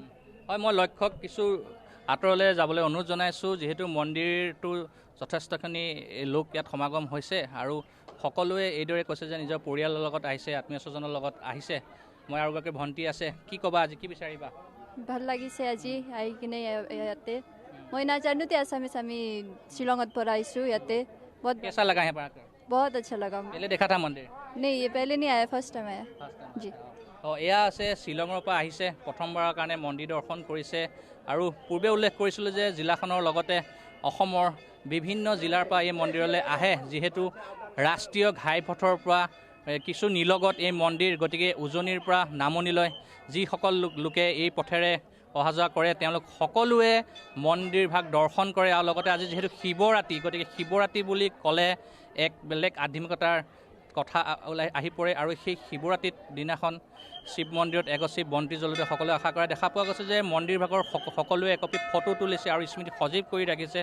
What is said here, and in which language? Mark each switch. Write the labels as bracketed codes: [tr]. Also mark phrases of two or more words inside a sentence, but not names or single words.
[as] হয়, মই লক্ষ্যক কিছু আঁতৰলৈ যাবলৈ অনুৰোধ জনাইছোঁ, যিহেতু মন্দিৰটো যথেষ্টখিনি লোক ইয়াত সমাগম হৈছে আৰু সকলোৱে এইদৰে কৈছে যে নিজৰ পৰিয়ালৰ লগত আহিছে, আত্মীয় স্বজনৰ লগত আহিছে। মই আৰু এগৰাকী ভণ্টি আছে, কি ক'বা আজি, কি বিচাৰিবা? ভাল লাগিছে আজি আহি কিনে ইয়াতে। মই নাজানোতে আছামিছ আমি শ্বিলঙত পৰা আহিছোঁ ইয়াতে। [hi] कैसा लगा है यहाँ पर? बहुत अच्छा लगा। पहले देखा था मंदिर? नहीं, ये पहले नहीं आया, [en] first time [hi] आया जी। [as] এয়া আছে শ্বিলঙৰ পৰা আহিছে, প্ৰথমবাৰৰ কাৰণে মন্দিৰ দৰ্শন কৰিছে আৰু পূৰ্বে উল্লেখ কৰিছিলোঁ যে জিলাখনৰ লগতে অসমৰ বিভিন্ন জিলাৰ পৰা এই মন্দিৰলৈ আহে, যিহেতু ৰাষ্ট্ৰীয় ঘাইপথৰ পৰা কিছু নিলগত এই মন্দিৰ, গতিকে উজনিৰ পৰা নামনিলৈ যিসকল লোকে এই পথেৰে অহা যোৱা কৰে তেওঁলোক সকলোৱে মন্দিৰভাগ দৰ্শন কৰে আৰু লগতে আজি যিহেতু শিৱৰাত্ৰি, গতিকে শিৱৰাত্ৰি বুলি ক'লে এক বেলেগ আধ্যাত্মিকতাৰ কথা ওলাই আহি পৰে আৰু সেই শিৱৰাত্ৰিৰ দিনাখন শিৱ মন্দিৰত এগছি বন্তি জ্বলোতে সকলোৱে আশা কৰা দেখা পোৱা গৈছে যে মন্দিৰভাগৰ সকলোৱে একপি ফটো তুলিছে আৰু স্মৃতি সজীৱ কৰি ৰাখিছে।